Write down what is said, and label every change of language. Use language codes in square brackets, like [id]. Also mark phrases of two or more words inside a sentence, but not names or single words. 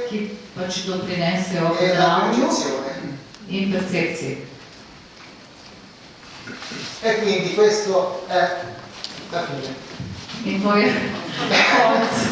[sl] ki pač doprinesejo k [it] e la [sl] zdravju [it] percezione. [sl] in percepciji. [it] E quindi questo è la fine. [sl] In to je konec.